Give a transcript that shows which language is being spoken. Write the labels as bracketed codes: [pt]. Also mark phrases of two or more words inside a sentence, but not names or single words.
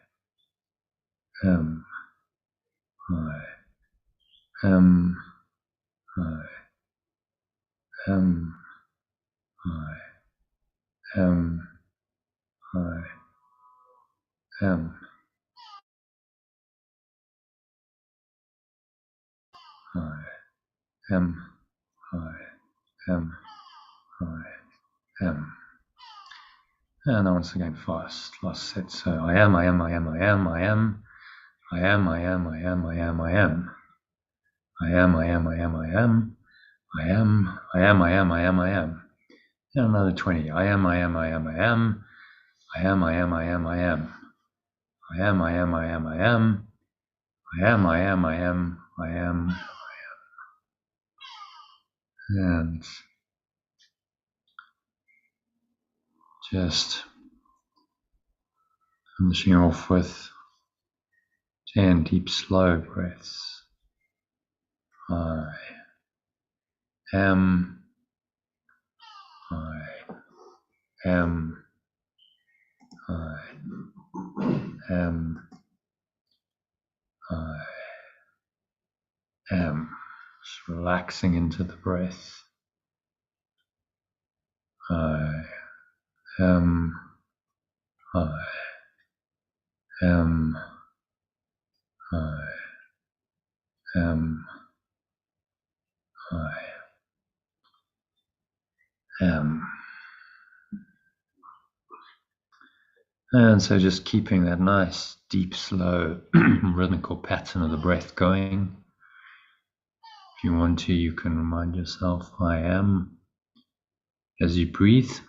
[en] am, I am, I am, I am, I am, I am, I am, I am. And once again fast, last set. So I am, I am, I am, I am, I am, I am, I am, I am, I am, I am. I am, I am, I am, I am, I am, I am, I am, I am, I am. And another 20. I am, I am, I am, I am, I am, I am, I am, I am. I am, I am, I am, I am, I am, I am, I am, I am. And just finishing off with 10 deep, slow breaths. I am, I am, I am, I am. Just relaxing into the breath. I am, I am, I am, I am. And so just keeping that nice, deep, slow, rhythmical pattern of the breath going. If you want to, you can remind yourself, I am, as you breathe.